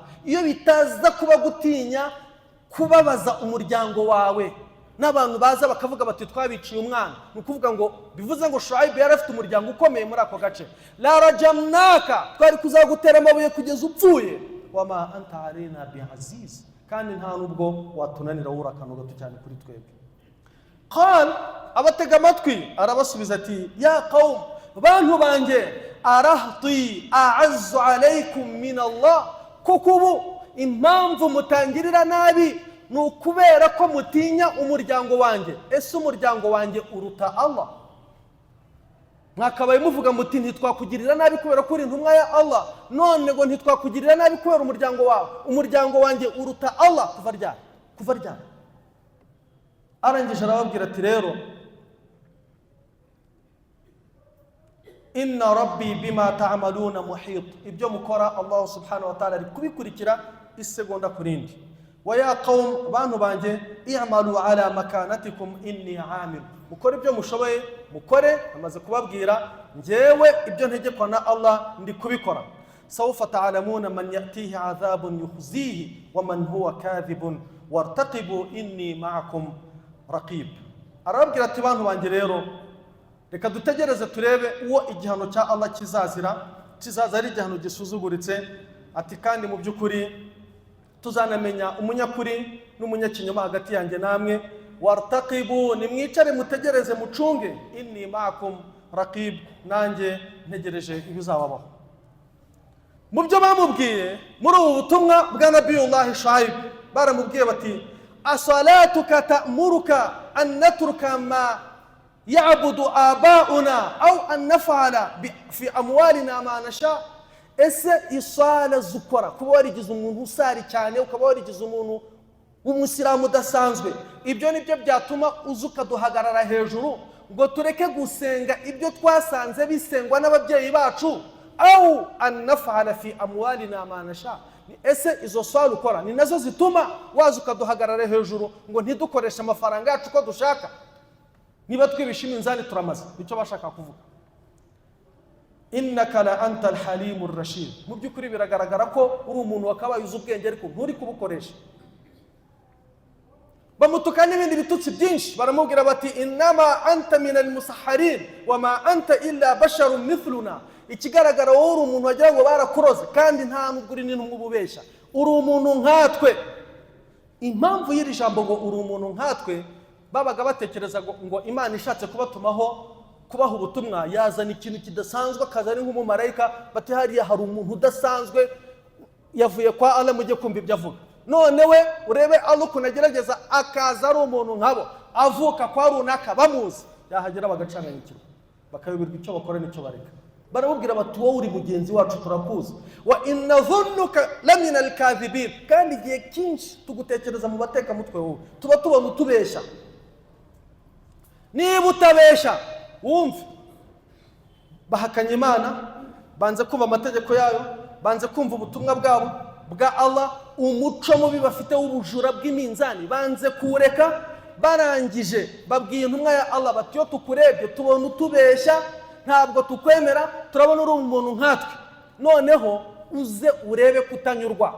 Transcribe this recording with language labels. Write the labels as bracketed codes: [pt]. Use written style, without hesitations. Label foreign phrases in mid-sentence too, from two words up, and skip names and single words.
[rw] Iyo bitaza kuba gutinya kubabaza umuryango wawe n'abantu baza bakavuga bati twabiciye umwana, nukuvuga ngo bivuze ngo Shuaib yari afite umuryango ukomeye muri ako gace, [ar] لرجمناك, [rw] twari kuzagutera amabuye kugeza upfuye. [ar] وما أنت علينا بعزيز, [rw] kandi nta nubwo watunanira wura akantu gato cyane kuri twebwe. Qal, abatega amatwi arabasubiza ati [ar] يا قوم, [rw] bantu banjye, [ar] أرهطي أعز عليكم من الله. [rw] Kuko ubu impamvu mutangirira nabi ni ukubera ko mutinya umuryango wanjye. Ese umuryango wanjye uruta Allah? Mwakabaye muvuga muti ntitwakugirira nabi kubera ko uri intumwa ya Allah, none ngo ntitwakugirira nabi kubera umuryango wawe. Umuryango wanjye uruta Allah kuva ryari? Arangije arababwira ati rero [ar] إن ربي بما تعملون محيط. [rw] Ibyo mukora Allah [ar] سبحانه وتعالى [rw] ari kubikurikira isegonda kurindi. [ar] ويا قوم, [rw] bantu banje, [ar] اعملوا على مكانتكم إني عامل. [rw] Mukore ibyo mushoboye mukore, amaze kubabwira njewe ibyo ntegekwa na Allah ndi kubikora. [ar] سوف تعلمون من يأتيه عذاب يخزيه ومن هو كاذب وارتقبوا إني معكم رقيب. [rw] Arababwira ati bantu banje rero reka dutegereze turebe uwo igihano cya Allah kizaza ari igihano gisuzuguritse. Ati kandi mu by'ukuri tuzanamenya umunyakuri n'umunyakinyoma hagati yanjye namwe. Wartaqibu, nimwicare mutegereze mucunge, [ar] إني معكم رقيب, [rw] nanjye ntegereje ibizababaho. Mu byo bamubwiye muri ubu butumwa bwa Nabiyullah Shuaib, baramubwiye bati [ar] أصلاتك تأمرك أن نترك ما يعبد آباؤنا أو أن نفعل في أموالنا ما نشاء. [rw] Ese isala zukora kuba warigize umuntu usari cyane, ukaba warigize umuntu w'umusilamu udasanzwe, ibyo nibyo byatuma uzuka duhagarara hejuru ngo tureke gusenga ibyo twasanze bisengwa n'ababyeyi bacu, [ar] أو أن نفعل في أموالنا ما نشاء. [rw] Ese izo swala ukora ni nazo zituma wazuka duhagarara hejuru ngo ntidukoreshe amafaranga yacu ko dushaka? Niba twibishima inzani turamaze, nicyo bashaka kuvuga. [ar] إنك لأنت الحليم الرشيد. [rw] Mu byukuri biragaragara ko uri umuntu wakabaye uzi ubwenge ariko nturi kubukoresha. Bamutuka n'ibindi bitutsi byinshi, baramubwira bati [ar] إنما أنت من المسحرين وما أنت إلا بشر مثلنا. [rw] Ikigaragara wowe uri umuntu wagira ngo barakuroze kandi nta nubwo uri n'umubeshya, uri umuntu nkatwe. Impamvu y'iri jambo ngo uri umuntu nkatwe, babaga batekereza ngo Imana ishatse kubaha ubutumwa yazana ikintu kidasanzwe, akazana nk'umumarayika, bati hariya hari umuntu udasanzwe yavuye kwa Allah, mujye kumva ibyo avuga. None we urebe Allah ukuntu agerageza akaza ari umuntu nkabo, avuka kwa runaka bamuzi, yahagera bagacanganyikirwa, bakayoberwa icyo bakora n'icyo bareka. Baramubwira bati wowe uri mugenzi wacu turakuzi, [ar] وإنا نظنك لمن الكاذبين. [rw] Kandi igihe cyinshi tugutekereza mu bateka mutwe wowe, tuba tubona utubesha. Niba utabesha wumve, bahakanye Imana, banze kumva amategeko yayo, banze kumva ubutumwa bwabo bwa Allah, umuco mubi bafite w'ubujura bw'iminzani banze kuwureka, barangije babwiye intumwa ya Allah bati yo tukurebye tubona utubesha, ntabwo tukwemera, turabona uri umuntu nkatwe, noneho uze urebe kutanyurwa.